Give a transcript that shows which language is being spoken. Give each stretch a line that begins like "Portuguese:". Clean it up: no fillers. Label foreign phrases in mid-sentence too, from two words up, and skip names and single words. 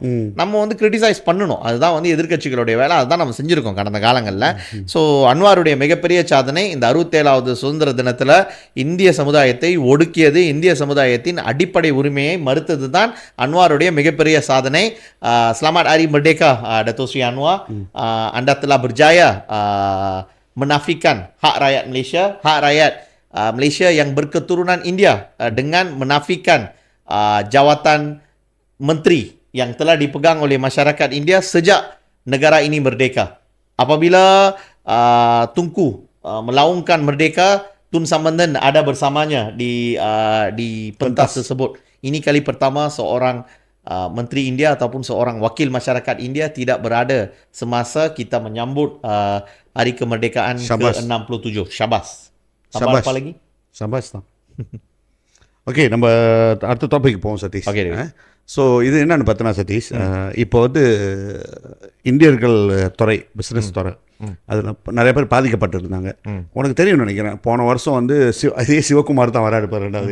Tamil: நம்ம வந்து கிரிட்டிசைஸ் பண்ணணும், அதுதான் வந்து எதிர்க்கட்சிகளுடைய வேலை. அதுதான் நம்ம செஞ்சுருக்கோம் கடந்த காலங்களில். ஸோ அன்வாருடைய மிகப்பெரிய சாதனை இந்த 67வது சுதந்திர தினத்தில் இந்திய சமுதாயத்தை ஒடுக்கியது, இந்திய சமுதாயத்தின் அடிப்படை உரிமையை மறுத்தது தான் அன்வாருடைய மிகப்பெரிய சாதனை.
Malay: Selamat Hari Merdeka Dato Sri Anwar. Anda telah berjaya menafikan hak rakyat Malaysia, hak rakyat Malaysia yang berketurunan India dengan menafikan jawatan menteri yang telah dipegang oleh masyarakat India sejak negara ini merdeka. Apabila Tunku melaungkan merdeka, Tun Sambandan ada bersamanya di pentas tersebut. Ini kali pertama seorang Menteri India ataupun seorang wakil masyarakat India tidak berada semasa kita menyambut hari kemerdekaan ke-67. Syabas. Tambah apa lagi?
Tamil: Syabas தான். ஓகே, நம்ம அடுத்த டாபிக் போவோம் சதீஷ். ஓகே. ஸோ இது என்னென்னு பார்த்தோன்னா சதீஷ், இப்போ வந்து இந்தியர்கள் துறை, பிஸ்னஸ் துறை, அதில் நிறைய பேர் பாதிக்கப்பட்டிருந்தாங்க. உனக்கு தெரியும்னு நினைக்கிறேன், போன வருஷம் வந்து அதே சிவகுமார் தான் வர இருப்பார் ரெண்டாவது.